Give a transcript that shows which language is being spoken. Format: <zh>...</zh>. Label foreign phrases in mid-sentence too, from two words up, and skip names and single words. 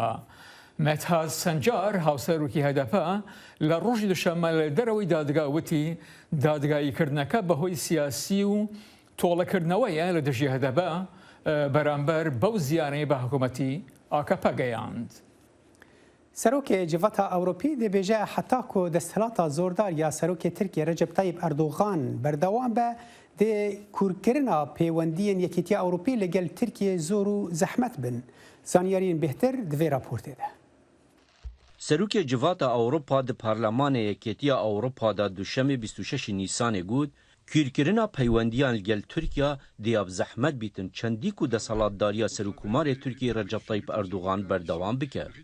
<ckb>مەتهاز سەنجار هاوسەرۆکی هەیدەپە لە ڕۆژی دوشەممە لە دەرەوەی دادگا وتی دادگاییکردنەکە بەهۆی سیاسی و تۆڵەکردنەوەیە لە دژی هەیدەپە بەرامبەر بەو زیانەی بە حکوومەتی ئاکەپە گەیاند.</ckb> <ku>سەرۆکێ جڤەتا ئەوروپی دەبێژە حتاکۆ دەستهڵاتە زۆردار یا سەرۆکێ ترکیە ڕەجەب تایب ئەردۆغان بەردەوام بە دێ کورکردنا پەیوەندیên یەکێتیە ئەوروپی لەگەل ترکیە زۆر و زەحمەت بن. زانیاریên بهتر divê raportê de. Serokê Civata Ewropa di Parlemanê Yekêtiya Ewropa da duşemê 26 Nîsanê got, kûrkirina peywendiyan li gel Tirkiya dêya bi zehmet bîtin çendî ku desalatdariya Serokkomarê Tirkiye Recep Tayyip Erdogan berdewam bike.</ku>